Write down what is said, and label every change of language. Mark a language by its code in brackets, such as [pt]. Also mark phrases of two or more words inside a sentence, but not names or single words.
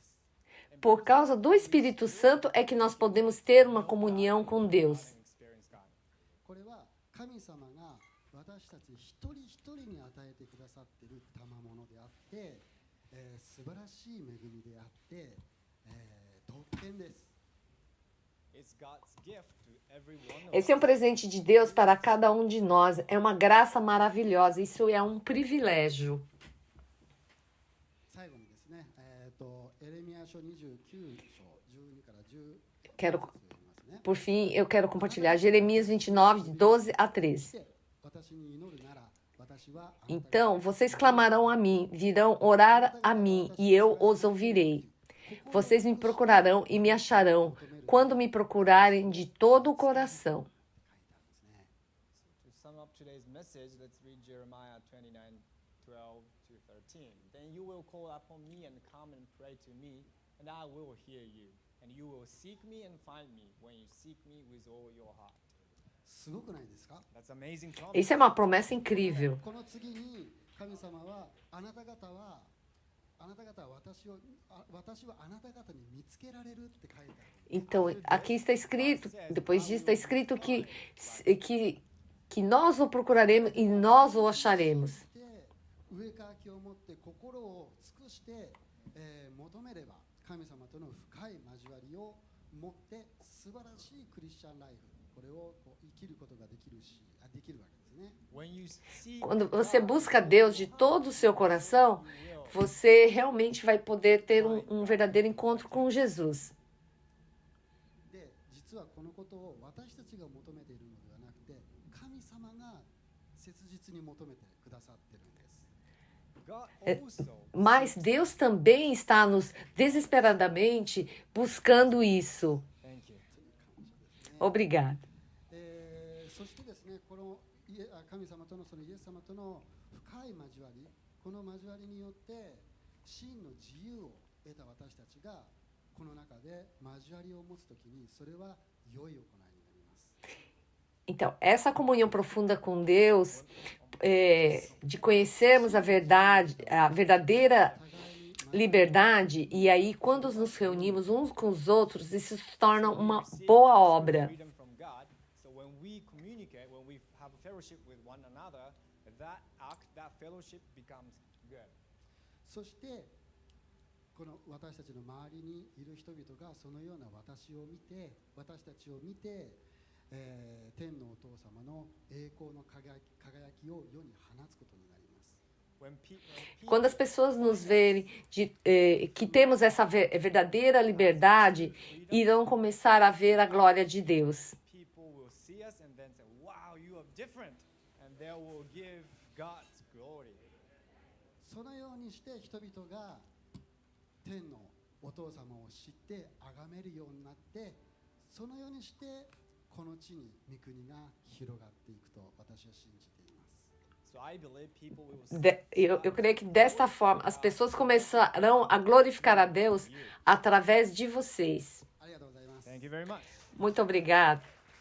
[pt] Por causa do Espírito Santo é que nós podemos ter uma comunhão com Deus. [en] And experience God. [ja] これは神様が私たち一人一人に与えてくださっている賜物であって、素晴らしい恵みであって、特権です [en] It's God's gift to every one of [pt] Esse é um presente de Deus para cada um de nós. É uma graça maravilhosa. Isso é um privilégio. [ja] エレミヤ書29章12から10 [pt] Quero, [ja] 節を読みますね。 [pt] por fim, eu quero compartilhar Jeremias 29, de 12 a 13. [ja] 私に祈るなら私はあなた [pt] Então vocês clamarão a mim, virão orar a mim, e eu os ouvirei. Vocês me procurarão e me acharão, quando me procurarem de todo o coração. [en] To sum up today's message, let's read Jeremiah 29:12 to 13. Then you will call upon me and come and pray to me, and I will hear you. And you will seek me and find me when you seek me with all your heart. [ja] すごくないですか？ [en] That's amazing promise. [pt] Isso é uma promessa incrível. [ja] この次に神様はあなた方は私はあなた方に見つけられるって書いてある。 [pt] Então, aqui está escrito, depois disso está escrito que nós o procuraremos e nós o acharemos. [ja] 上かきを持って心を尽くして、求めれば神様との深い交わりを持って素晴らしいクリスチャンライフこれを生きることができるわけですね。 [en] When you seek [pt] Quando você busca Deus de todo o seu coração, você realmente vai poder ter um verdadeiro encontro com Jesus. [ja] で、実はこのことを私たちが求めているのではなくて、神様が切実に求めてくださっているんです。 [en] God also [pt] Mas Deus também está nos desesperadamente buscando isso. [en] Thank you. [pt] Obrigada. [ja] そしてですね、この神様とのそのイエス様との深い交わり、この交わりによって真の自由を得た私たちがこの中で交わりを持つときにそれは良い行いになります。 [pt] Então, essa comunhão profunda com Deus, de conhecermos a verdade, a verdadeira liberdade, e aí quando nos reunimos uns com os outros, isso se torna uma boa obra. [en] Freedom from God. So when we communicate, when we have a fellowship with one another, that act, that fellowship becomes good. [ja] そしてこの私たちの周りにいる人々がそのような私たちを見て、天のお父様の栄光の輝きを世に放つことになります。 [pt] Quando as pessoas nos verem que temos essa verdadeira liberdade, irão começar a ver a glória de Deus. [en] People will see us and then say, "Wow, you are different," and they will give God's glory. [ja] そのようにして人々が天のお父様を知って崇めるようになって、そのようにしてこの地に御国が広がっていくと私は信じています。 [en] So I believe people will see [pt] Eu creio que desta forma as pessoas começarão a glorificar a Deus através de vocês. [ja] ありがとうございます。 [en] Thank you very much. [pt] Muito obrigada.